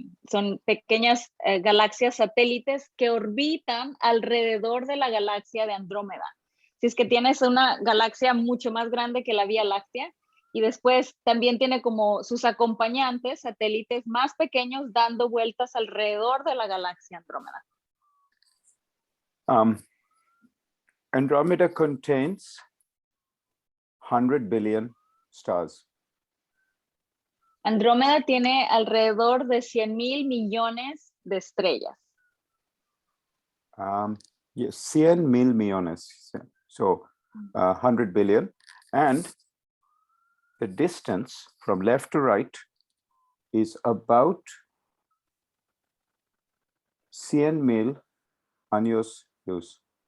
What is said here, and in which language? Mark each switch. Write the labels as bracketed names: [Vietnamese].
[Spanish] Son pequeñas galaxias satélites que orbitan alrededor de la galaxia de Andrómeda. Si es que tienes una galaxia mucho más grande que la Vía Láctea, y después también tiene como sus acompañantes, satélites más pequeños dando vueltas alrededor de la galaxia Andrómeda. [English] Andromeda contains 100 billion stars. [Spanish] Andrómeda tiene alrededor de 100,000 millones de estrellas. [English] Yes, 100,000 millones. So 100 billion. And the distance from left to right is about 100,000 años luz.